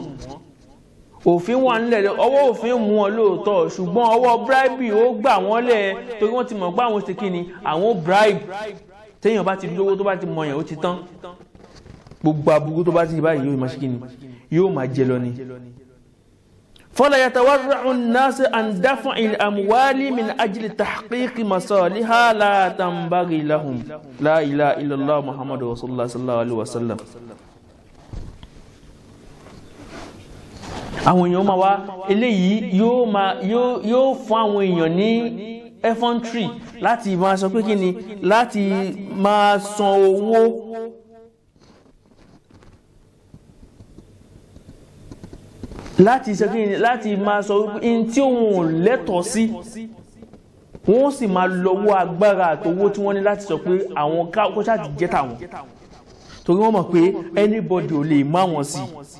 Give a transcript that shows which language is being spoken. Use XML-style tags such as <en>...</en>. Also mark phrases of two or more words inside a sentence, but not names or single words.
<yo>òfin wà nílẹ̀ ọwọ́ òfin mú wọn lóòótọ́ ṣùgbọ́n ọwọ́ bribe ó gbà wọ́n lẹ̀ torí wọ́n ti mọ̀ pé àwọn ṣe kí ni àwọn bribe téèyàn bá ti lówó tó bá ti mọyàn ó ti tán gbogbo aburú tó bá ti báyìí yóò máa ṣe kí ni yóò máa jẹ lọ ni.</yo> <ar>فلا يتورع الناس عن دفع الأموال من أجل تحقيق مصالحها لا تنبغي لهم لا إله إلا الله محمد رسول الله صلى الله عليه وسلم.</ar> <yo>àwọn èèyàn máa wá eléyìí yóò fún àwọn èèyàn ní effrontery láti máa sọ pé kí ni láti máa san owó láti sọ kí ni láti máa sọ in tí òun ò lẹ́tọ̀ọ́ sí wọ́n sì máa lọ́wọ́ agbára àtowó tí wọ́n ní láti sọ pé àwọn kọ́ṣà ti jẹ́ tàwọn torí wọ́n mọ̀ pé anybody ò lè má wọn sí</yo>